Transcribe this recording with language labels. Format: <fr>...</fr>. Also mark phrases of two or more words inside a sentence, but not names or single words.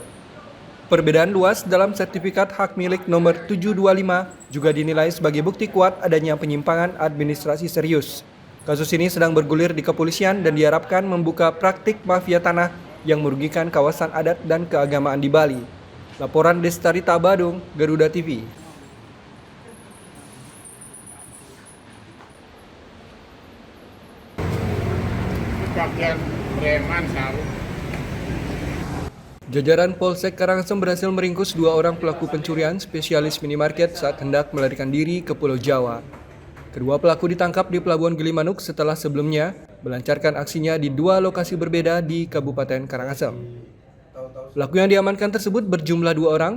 <id>Perbedaan luas dalam sertifikat hak milik nomor 725 juga dinilai sebagai bukti kuat adanya penyimpangan administrasi serius. Kasus ini sedang bergulir di kepolisian dan diharapkan membuka praktik mafia tanah yang merugikan kawasan adat dan keagamaan di Bali. Laporan Destarita Badung, Garuda TV. Jajaran Polsek Karangasem berhasil meringkus 2 orang pelaku pencurian spesialis minimarket saat hendak melarikan diri ke Pulau Jawa. Kedua pelaku ditangkap di Pelabuhan Gilimanuk setelah sebelumnya melancarkan aksinya di 2 lokasi berbeda di Kabupaten Karangasem. Pelaku yang diamankan tersebut berjumlah 2 orang.</id>